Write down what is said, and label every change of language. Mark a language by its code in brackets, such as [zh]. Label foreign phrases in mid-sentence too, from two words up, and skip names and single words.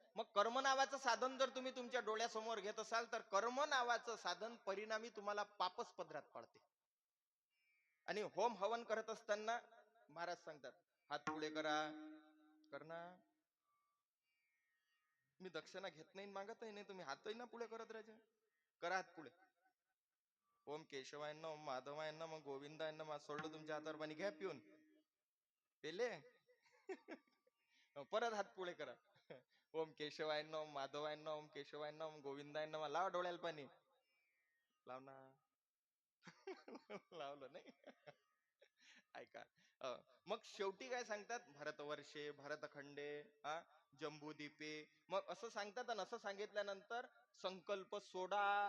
[mr] मग कर्म नावाचं साधन जर तुम्ही तुमच्या डोळ्यासमोर घेत असाल तर कर्म नावाचं साधन परिणामी तुम्हाला पापच पदरात पडते. आणि होम हवन करत असताना महाराज सांगतात, हात पुढे करना. मी दक्षिणा घेत नाही, मागतही नाही, तुम्ही हातही ना पुढे करत राहायचे. करा हात पुढे. [sa] ओम केशवायन ओम माधवायन [mr] मग गोविंदायन मग सोडलं तुमच्या हातावर पाणी, घ्या पिऊन. पेले परत हात पुढे करा. [sa] ओम केशवायन ओम माधवायन ओम केशवायन ओम गोविंदायन [mr] मग लावा डोळ्याला पाणी. लाव ना लावलं नाही ऐका. मग शेवटी काय सांगतात, [sa] भरतवर्षे भरतखंडे जम्बूदीपे. [mr] मग असं सांगतात, आणि असं सांगितल्यानंतर संकल्प सोडा.